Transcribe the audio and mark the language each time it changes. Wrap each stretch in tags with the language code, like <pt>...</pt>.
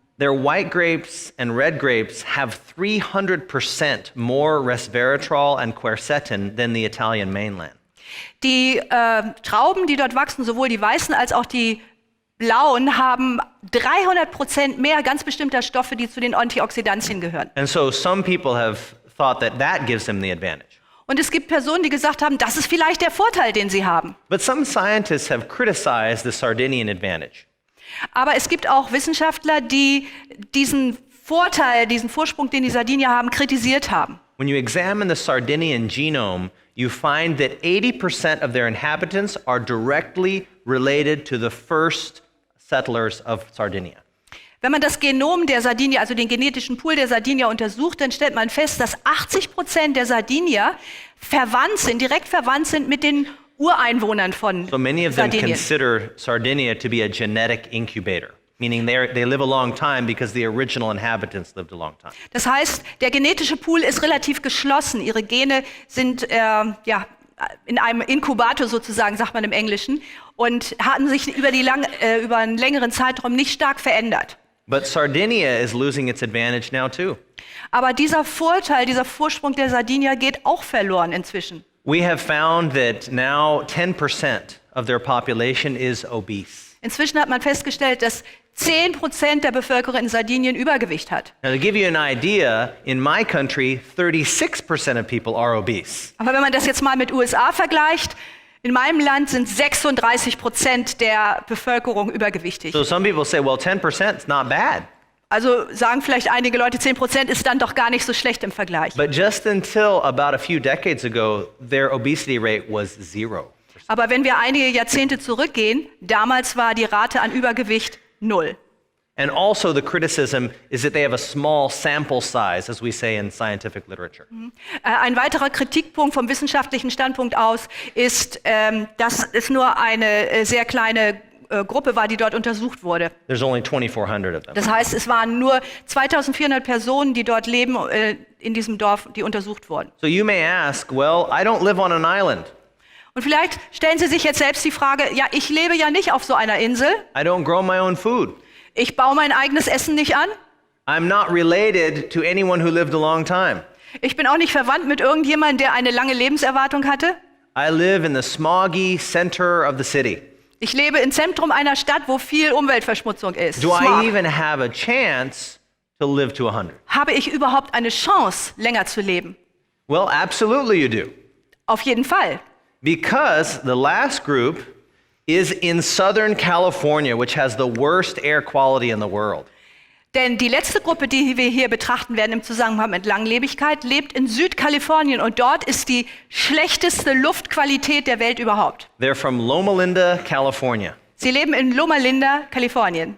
<en>Their white grapes and red grapes have 300% more resveratrol and quercetin than the Italian mainland.</en> <de>Die Trauben, die dort wachsen, sowohl die weißen als auch die blauen, haben 300% mehr ganz bestimmter Stoffe, die zu den Antioxidantien gehören.</de> <en>And so some people have thought that that gives them the advantage.</en> <de>Und es gibt Personen, die gesagt haben, das ist vielleicht der Vorteil, den sie haben.</de> <en>But some scientists have criticized the Sardinian advantage.</en> <de>Aber es gibt auch Wissenschaftler, die diesen Vorteil, diesen Vorsprung, den die Sardinier haben, kritisiert haben.</de> <en>When you examine the Sardinian genome, you find that 80% of their inhabitants are directly related to the first settlers of Sardinia.</en> <de>Wenn man das Genom der Sardinier, also den genetischen Pool der Sardinier untersucht, dann stellt man fest, dass 80% der Sardinier verwandt sind, direkt verwandt sind mit den Ureinwohnern von</de> <en>So many of them</en> <de>Sardinien.</de> <en>consider Sardinia to be a genetic incubator, meaning they live a long time because the original inhabitants lived a long time.</en> <de>Das heißt, der genetische Pool ist relativ geschlossen. Ihre Gene sind in einem Inkubator sozusagen, sagt man im Englischen, und hatten sich über einen längeren Zeitraum nicht stark verändert.</de> <en>But Sardinia is losing its advantage now too.</en> <de>Aber dieser Vorteil, dieser Vorsprung der Sardinier geht auch verloren inzwischen.</de> <en>We have found that now 10% of their population is obese.</en> <de>Inzwischen hat man festgestellt, dass 10% der Bevölkerung in Sardinien Übergewicht hat.</de> <en>Now, to give you an idea, in my country, 36% of people are obese.</en> <de>Aber wenn man das jetzt mal mit USA vergleicht, in meinem Land sind 36% der Bevölkerung übergewichtig.</de> <en>So some people say, well, 10% is not bad.</en> <de>Also sagen vielleicht einige Leute, 10% ist dann doch gar nicht so schlecht im Vergleich.</de> <en>But just until about a few decades ago, their obesity rate was 0%.</en> <de>Aber wenn wir einige Jahrzehnte zurückgehen, damals war die Rate an Übergewicht 0.</de> <en>And also the criticism is that they have a small sample size, as we say in scientific literature.</en> <de>Ein weiterer Kritikpunkt vom wissenschaftlichen Standpunkt aus ist, dass es nur eine sehr kleine Gruppe war, die dort untersucht wurde.</de> <en>There's only 2,400 of them.</en> <de>Das heißt, es waren nur 2400 Personen, die dort leben, in diesem Dorf, die untersucht wurden.</de> <en>So you may ask, well, I don't live on an island.</en> <de>Und vielleicht stellen Sie sich jetzt selbst die Frage, ja, ich lebe ja nicht auf so einer Insel.</de> <en>I don't grow my own food.</en> <de>Ich baue mein eigenes Essen nicht an.</de> <en>I'm not related to anyone who lived a long time.</en> <de>Ich bin auch nicht verwandt mit irgendjemandem, der eine lange Lebenserwartung hatte.</de> <en>I live in the smoggy center of the city.</en> <de>Ich lebe im Zentrum einer Stadt, wo viel Umweltverschmutzung ist.</de> <en>Do I Smog. even have a chance to live to 100?</en> <de>Habe ich überhaupt eine Chance, länger zu leben?</de> <en>Well, absolutely you do.</en> <de>Auf jeden Fall.</de> <en>Because the last group is in Southern California, which has the worst air quality in the world.</en> <de>Denn die letzte Gruppe, die wir hier betrachten werden im Zusammenhang mit Langlebigkeit, lebt in Südkalifornien und dort ist die schlechteste Luftqualität der Welt überhaupt.</de> <en>They're from Loma Linda, California,</en> <de>Sie leben in Loma Linda, Kalifornien.</de>